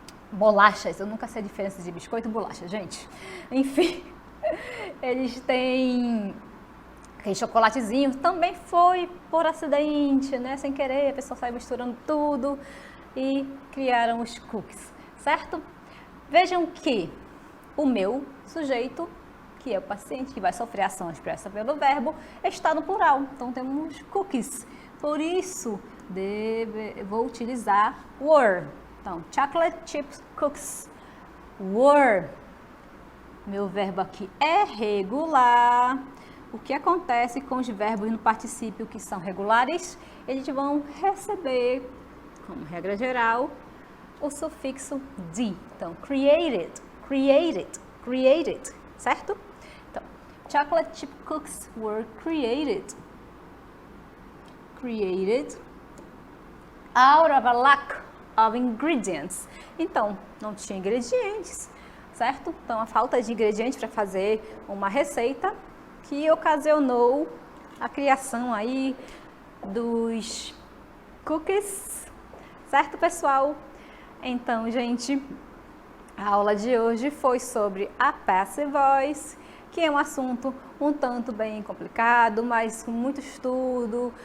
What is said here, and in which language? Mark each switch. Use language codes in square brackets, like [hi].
[pt] Bolachas, eu nunca sei a diferença de biscoito e bolacha, gente. Enfim, eles têm aquele chocolatezinho, também foi por acidente, né, sem querer, a pessoa saiu misturando tudo e criaram os cookies, certo? Vejam que o meu sujeito, que é o paciente que vai sofrer a ação expressa pelo verbo, está no plural. Então, temos cookies. Por isso, vou utilizar were. [en] Então, chocolate chip cookies were. [pt] Meu verbo aqui é regular. O que acontece com os verbos no particípio que são regulares? Eles vão receber, como regra geral, o sufixo de. Então, [en] created, created, created, [pt] certo? [en] Então, chocolate chip cookies were created. Created out of a lack of ingredients. [pt] Então, não tinha ingredientes, certo? Então, a falta de ingredientes para fazer uma receita que ocasionou a criação aí dos cookies, certo, pessoal? Então, gente, a aula de hoje foi sobre a passive voice, que é um assunto um tanto bem complicado, mas com muito estudo.